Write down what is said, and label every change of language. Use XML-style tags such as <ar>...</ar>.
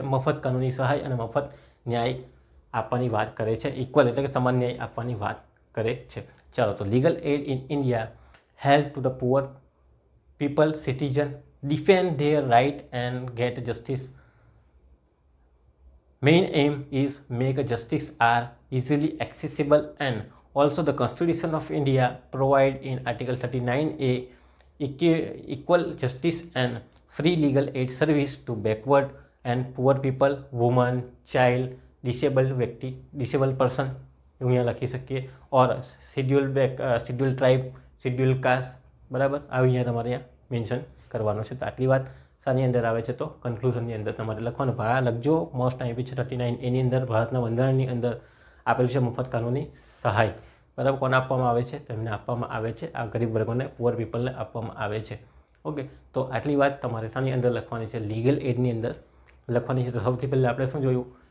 <gu>મફત કાનૂની સહાય અને મફત ન્યાય આપવાની વાત કરે છે. ઇક્વલ એટલે કે સમાન ન્યાય આપવાની વાત કરે છે. ચાલો, તો</gu> <en>Legal aid in India help to the poor people, citizen defend their right and get justice. Main aim is make justice are easily accessible, and also the Constitution of India provide in Article 39A equal justice and free legal aid service to backward and poor people, women, child, disabled person,</en> <gu>એવું અહીંયા લખી શકીએ, ઓર schedule tribe, schedule cast, બરાબર, આવી અહીંયા તમારે અહીંયા mention કરવાનું છે. તો આટલી વાત શાની અંદર આવે છે? તો કન્ક્લુઝનની અંદર તમારે લખવાનું. ભાડા લખજો, મોસ્ટ ટાઈમ છે 39. એની અંદર ભારતના બંધારણની અંદર આપેલું છે મફત કાનૂની સહાય, બરાબર. કોને આપવામાં આવે છે? તેમને આપવામાં આવે છે, આ ગરીબ વર્ગોને, પુઅર પીપલને આપવામાં આવે છે. ઓકે, તો આટલી વાત તમારે શાની અંદર લખવાની છે? લીગલ એડની અંદર લખવાની છે. તો સૌથી પહેલાં આપણે શું જોયું?</gu>